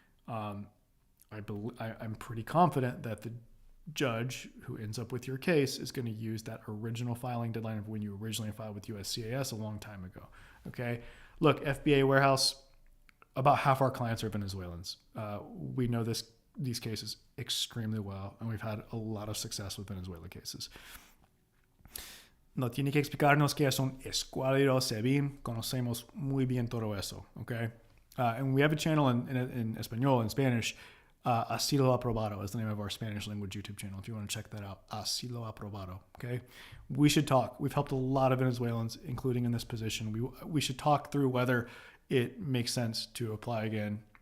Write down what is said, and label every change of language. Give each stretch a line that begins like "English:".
English: I'm pretty confident that the judge who ends up with your case is going to use that original filing deadline of when you originally filed with USCIS a long time ago. Okay. Look, FBA warehouse, about half our clients are Venezuelans. We know these cases extremely well, and we've had a lot of success with Venezuela cases.
Spanish: No tiene que explicarnos que son Escuadrero Sebim. Conocemos muy bien todo eso, okay?
English: And we have a channel in Espanol, in Spanish. Asilo Aprobado is the name of our Spanish language YouTube channel. If you want to check that out, Asilo Aprobado, okay? We should talk. We've helped a lot of Venezuelans, including in this position. We should talk through whether it makes sense to apply again.